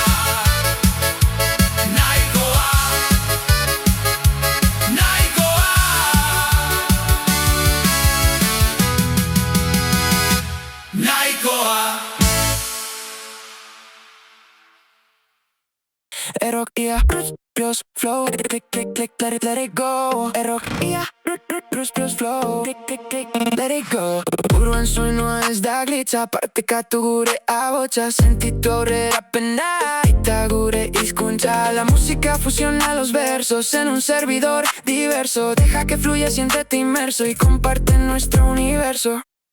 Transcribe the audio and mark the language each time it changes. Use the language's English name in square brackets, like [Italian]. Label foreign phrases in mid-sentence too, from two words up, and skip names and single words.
[Basque] Nahikoa, nahikoa, nahikoa. [English] Erok, yeah, Bruce flow, click, click, click, let it go. Erok, yeah, Bruce flow, click, click, click, let it go. [Basque] Buruan soinu ez da glitza, partekatu gure ahotsa. Sentitu aurrera pena, eta gure hizkuntza. [Spanish] La música fusiona los versos en un servidor diverso. Deja que fluya, siéntete inmerso y comparte nuestro universo.